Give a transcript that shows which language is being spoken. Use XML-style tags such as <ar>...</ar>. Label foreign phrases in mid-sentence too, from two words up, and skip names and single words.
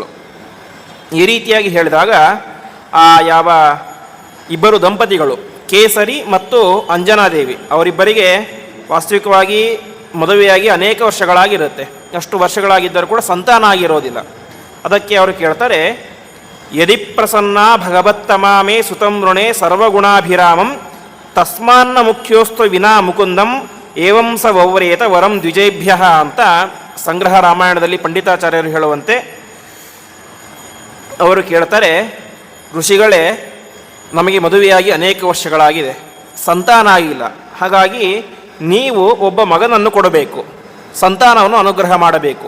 <kn>ಈ ರೀತಿಯಾಗಿ ಹೇಳಿದಾಗ ಆ ಯಾವ ಇಬ್ಬರು ದಂಪತಿಗಳು ಕೇಸರಿ ಮತ್ತು ಅಂಜನಾದೇವಿ ಅವರಿಬ್ಬರಿಗೆ ವಾಸ್ತವಿಕವಾಗಿ ಮದುವೆಯಾಗಿ ಅನೇಕ ವರ್ಷಗಳಾಗಿರುತ್ತೆ. ಅಷ್ಟು ವರ್ಷಗಳಾಗಿದ್ದರೂ ಕೂಡ ಸಂತಾನ ಆಗಿರೋದಿಲ್ಲ. ಅದಕ್ಕೆ ಅವರು ಕೇಳ್ತಾರೆ,</kn> <sa>ಯದಿ ಪ್ರಸನ್ನ ಭಗವತ್ತಮಾಮೇ ಸುತಂ ಋಣೆ ಸರ್ವಗುಣಾಭಿರಾಮಂ ತಸ್ಮಾನ್ನ ಮುಖ್ಯೋಸ್ತು ವಿನಾ ಮುಕುಂದಂ ಏವಂ ಸ ವೌವ್ರೇತ ವರಂ ದ್ವಿಜೇಭ್ಯ</sa> <kn>ಅಂತ ಸಂಗ್ರಹ ರಾಮಾಯಣದಲ್ಲಿ ಪಂಡಿತಾಚಾರ್ಯರು ಹೇಳುವಂತೆ ಅವರು ಕೇಳ್ತಾರೆ, ಋಷಿಗಳೇ, ನಮಗೆ ಮದುವೆಯಾಗಿ ಅನೇಕ ವರ್ಷಗಳಾಗಿದೆ, ಸಂತಾನ ಆಗಿಲ್ಲ. ಹಾಗಾಗಿ ನೀವು ಒಬ್ಬ ಮಗನನ್ನು ಕೊಡಬೇಕು, ಸಂತಾನವನ್ನು ಅನುಗ್ರಹ ಮಾಡಬೇಕು.</kn>